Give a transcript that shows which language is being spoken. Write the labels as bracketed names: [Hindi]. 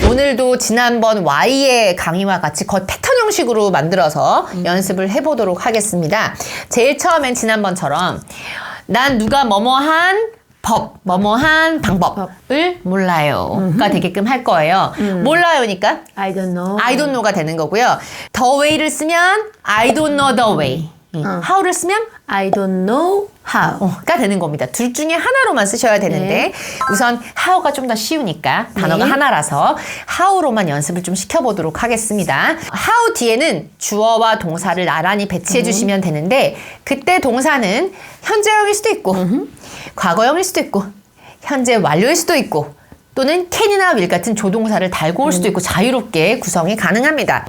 [Korean] 오늘도 지난번 Y의 강의와 같이 거의 패턴 형식으로 만들어서 연습을 해보도록 하겠습니다. 제일 처음엔 지난번처럼 난 누가 뭐뭐한 법, 뭐뭐한 방법을 몰라요가 되게끔 할 거예요. 몰라요니까 [English] I don't know. I don't know [Korean] 가 되는 거고요. [English] the way를 [Korean] 쓰면 [English] I don't know the way. [Korean] how를 쓰면 [English] I don't know how. [Korean] 가 되는 겁니다. 둘 중에 하나로만 쓰셔야 되는데 우선 how가 좀 더 쉬우니까 단어가 하나라서 how로만 연습을 좀 시켜보도록 하겠습니다. how 뒤에는 주어와 동사를 나란히 배치해 주시면 되는데 그때 동사는 현재형일 수도 있고 과거형일 수도 있고 현재 완료일 수도 있고 또는 can이나 will 같은 조동사를 달고 올 수도 있고 자유롭게 구성이 가능합니다.